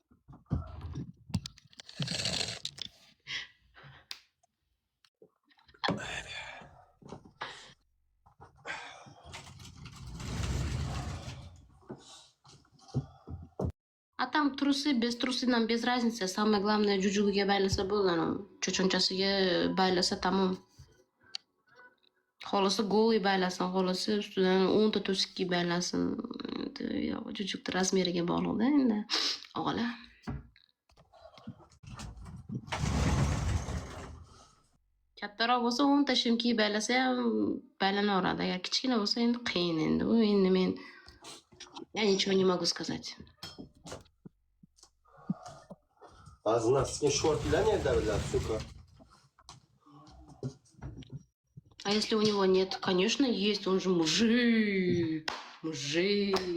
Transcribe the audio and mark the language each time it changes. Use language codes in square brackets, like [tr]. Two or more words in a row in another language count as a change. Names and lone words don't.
[ru] А там трусы, без трусы нам без разницы. Самое главное, [uz] джуджугиga baylasa bo'ldi. Cho'chonchasiga baylasa tamom. Xolasi golый baylasin, xolasi ustidan 10 ta to'sikki baylasin. Jujukni razmeriga bog'liqda endi. Og'ala. Kattaroq bo'lsa 10 ta shimki baylasa ham baylanaveradi. Agar kichkina bo'lsa endi qiyin endi. U endi men [ru] я ничего не могу сказать. А знатские шорты нет, да, сука? А если у него нет? Конечно, есть. Он же мужик. Мужик.